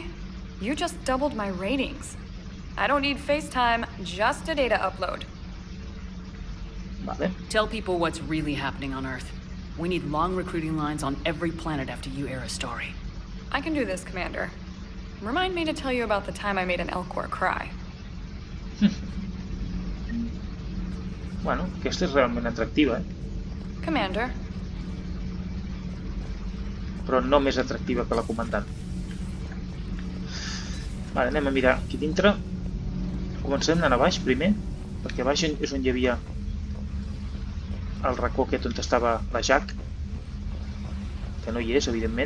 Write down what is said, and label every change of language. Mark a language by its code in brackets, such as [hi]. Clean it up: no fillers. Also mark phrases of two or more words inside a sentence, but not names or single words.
[en] You just doubled my ratings. I don't need FaceTime, just a data upload. Vale. Tell people what's really happening on Earth. We need long recruiting lines on every planet after you air a story. I can do this, Commander. Remind me to tell you about the time I made an Elcor cry. [ca] Bueno, aquesta és realment atractiva, Commander. però no més atractiva que la comandant. Vale, anem a mirar aquí dintre. Comencem anant a baix primer, perquè a baix és on hi havia el racó aquest on estava la Jack, que no hi és, evidentment.